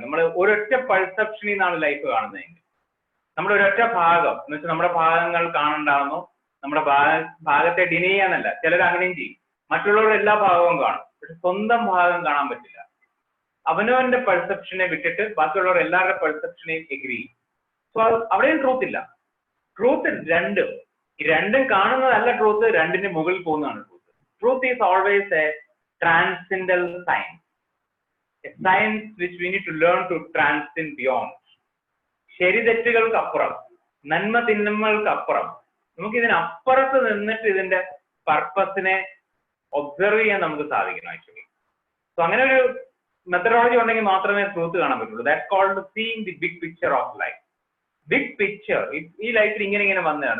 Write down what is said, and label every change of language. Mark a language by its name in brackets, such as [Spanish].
[Malayalam] നമ്മൾ ഒരൊറ്റ പെർസെപ്ഷനിൽ നിന്നാണ് ലൈഫ് കാണുന്നതെങ്കിൽ, നമ്മുടെ ഒരൊറ്റ ഭാഗം എന്ന് വെച്ചാൽ നമ്മുടെ ഭാഗങ്ങൾ കാണണ്ടാവുന്നു, നമ്മുടെ ഭാഗത്തെ ഡിനൈ ചെയ്യാന്നല്ല, ചിലർ അങ്ങനെയും ചെയ്യും. മറ്റുള്ളവരുടെ എല്ലാ ഭാഗവും കാണും, പക്ഷെ സ്വന്തം ഭാഗം കാണാൻ പറ്റില്ല. അവനവന്റെ പെർസെപ്ഷനെ വിട്ടിട്ട് ബാക്കിയുള്ളവർ എല്ലാവരുടെ പെർസെപ്ഷനെയും എഗ്രി. സോ അവിടെയും ട്രൂത്ത് ഇല്ല. ട്രൂത്ത് രണ്ടും കാണുന്നതല്ല ട്രൂത്ത്, രണ്ടിന്റെ മുകളിൽ പോകുന്നതാണ് truth. [English] Truth is always a transcendental science, a science which we need to learn to transcend beyond. [Malayalam] ശരി തെറ്റുകൾക്ക് അപ്പുറം, നന്മ തിന്മകൾക്ക് അപ്പുറം, നമുക്ക് ഇതിനപ്പുറത്ത് നിന്നിട്ട് ഇതിന്റെ പർപ്പസിനെ ഒബ്സർവ് ചെയ്യാൻ നമുക്ക് സാധിക്കണം ആക്ച്വലി. സോ അങ്ങനെ ഒരു മെത്തഡോളജി ഉണ്ടെങ്കിൽ മാത്രമേ ട്രൂത്ത് കാണാൻ പറ്റുള്ളൂ. [English] That's called seeing the big picture of life. [Malayalam] Big picture ഈ ലൈഫിൽ ഇങ്ങനെ വന്നതാണ്.